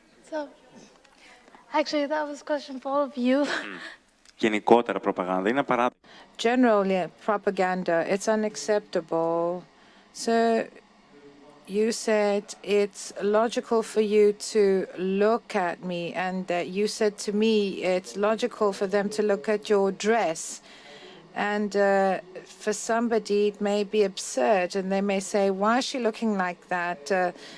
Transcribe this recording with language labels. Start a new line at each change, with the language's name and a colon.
English: So, actually, that was a question for all of you.
Greek: Γενικότερα προπαγάνδα είναι απαράδεκτο.
English: Generally, propaganda, it's unacceptable. So, you said it's logical for you to look at me, and you said to me it's logical for them to look at your dress. And for somebody, it may be absurd, and they may say, why is she looking like that?